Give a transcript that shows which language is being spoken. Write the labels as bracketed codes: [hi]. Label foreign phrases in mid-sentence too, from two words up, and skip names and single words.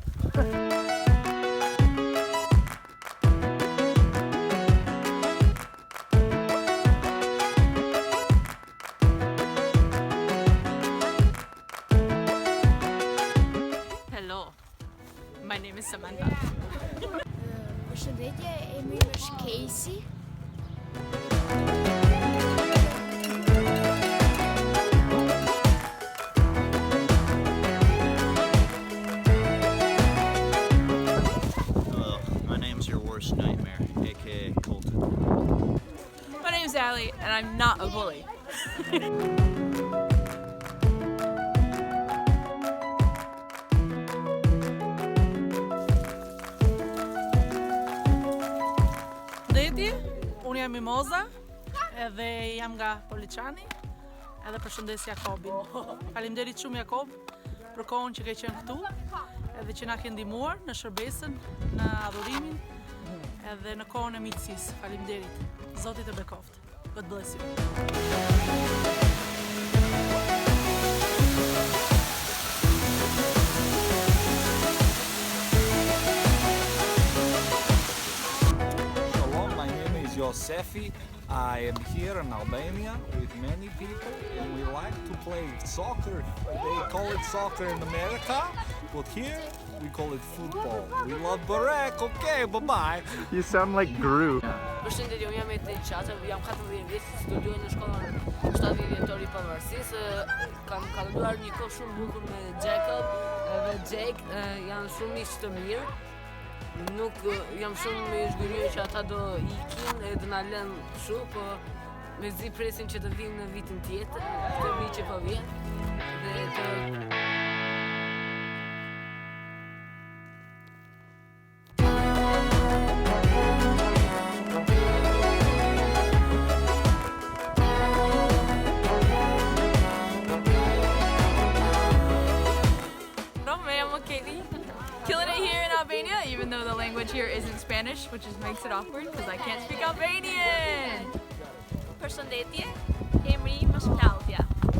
[en] Hello. My name is Samantha. [sq] Përshëndetje, emri im është Casey. [en] Hello, my name's your worst nightmare, aka Colton. My name's Allie, and I'm not a bully. [sq] Përshëndetje, unë jam Mimoza, edhe jam nga Poliçani, edhe përshëndes Jakobin. Faleminderit shumë Jakob për kohën që ke qenë këtu, edhe që na ke ndihmuar në shërbesën, në adhurimin, edhe në kohën e miqësisë. Faleminderit. Zoti të bekoft. [en] God bless you. Shalom, my name is Yosefi. I am here in Albania with many people and we like to play soccer. They call it soccer in America, but here we call it football. We love Barek, okay, bye-bye. You sound like Gru. [sq] Përshëndetje, unë jam Eti Qaça, jam 14 vjeç, studioj në shkollën 7 vjetori pavarësisë. Kam kaluar një kohë shumë bukur me Jacob dhe Jake, janë shumë miq të mirë. Nuk jam shumë i zgjuar që ata do ikin e do na lënë kështu, po mezi presim që të vinë në vitin tjetër, këtë vit që po vjen. Dhe të [en] Killing it here in Albania, even though the language here isn't Spanish, which makes it awkward because I can't speak Albanian. [sq] Përshëndetje, emri im është Claudia.